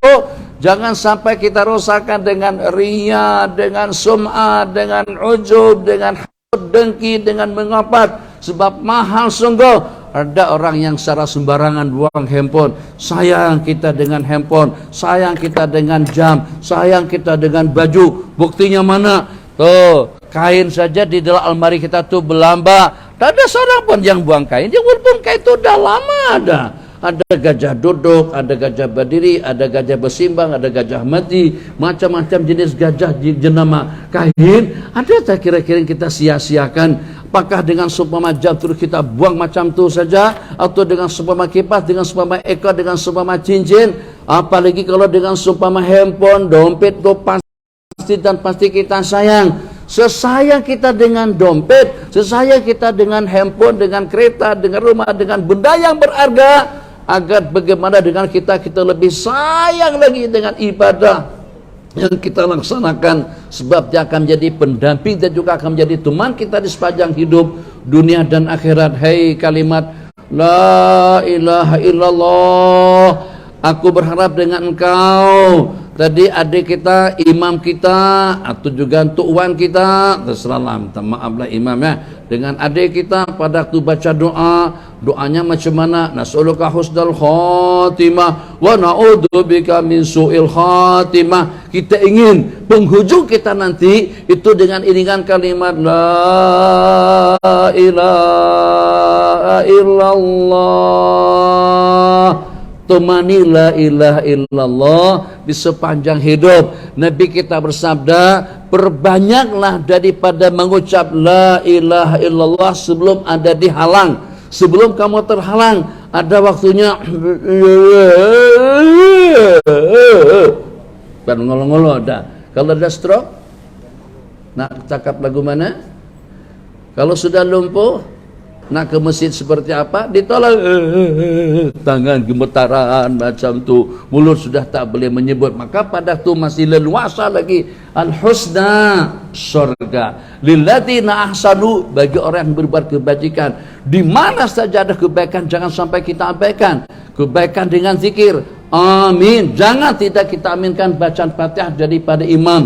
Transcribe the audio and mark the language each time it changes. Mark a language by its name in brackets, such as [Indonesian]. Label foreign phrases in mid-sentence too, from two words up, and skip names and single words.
[Malay] Jangan sampai kita rusakkan dengan riya, dengan sum'ah, dengan ujub, dengan dengki, dengan mengapat. Sebab mahal sungguh. Ada orang yang secara sembarangan buang handphone. Sayang kita dengan handphone, sayang kita dengan jam, sayang kita dengan baju. Buktinya mana? Tuh, kain saja di dalam almari kita tuh berlambak. Tak ada seorang pun yang buang kain. Dia walaupun kain itu udah lama ada. Ada gajah duduk, ada gajah berdiri, ada gajah bersimbang, ada gajah mati, macam-macam jenis gajah jenama kain. Ada tak kira-kira kita sia-siakan? Apakah dengan seumpama jam terus kita buang macam tu saja, atau dengan seumpama kipas, dengan seumpama ekor, dengan seumpama cincin? Apalagi kalau dengan seumpama handphone, dompet tu pasti kita sayang. Sesayang kita dengan dompet, sesayang kita dengan handphone, dengan kereta, dengan rumah, dengan benda yang berharga, agar bagaimana dengan kita lebih sayang lagi dengan ibadah yang kita laksanakan, sebab dia akan menjadi pendamping dan juga akan menjadi teman kita di sepanjang hidup dunia dan akhirat. Hei kalimat [Arabic] لا إله إلا الله, [Malay] aku berharap dengan engkau. Tadi adik kita, imam kita, atau juga tuan kita, terserahlah, minta maaflah imamnya, dengan adik kita pada waktu baca doa, doanya macam mana? [Arabic] نسألك حسن الخاتمة ونعوذ بك من سوء الخاتمة. [Malay] Kita ingin penghujung kita nanti itu dengan iringan kalimat [Arabic] لا إله إلا الله. [Malay] Temani [Arabic] لا إله إلا الله [Malay] di sepanjang hidup. Nabi kita bersabda, perbanyaklah daripada mengucap [Arabic] لا إله إلا الله [Malay] sebelum ada dihalang. Sebelum kamu terhalang, ada waktunya dan ngolo-ngolo ada. Kalau ada stroke, nak cakap lagu mana? Kalau sudah lumpuh, nak ke masjid seperti apa? Ditolak, tangan gemetaran macam tu, mulut sudah tak boleh menyebut. Maka pada tu masih leluasa lagi al-husna, surga, [Arabic] للذين أحسنوا, [Malay] bagi orang yang berbuat kebajikan. Di mana saja ada kebaikan, jangan sampai kita abaikan. Kebaikan dengan zikir, amin, jangan tidak kita aminkan bacaan Fatihah daripada imam.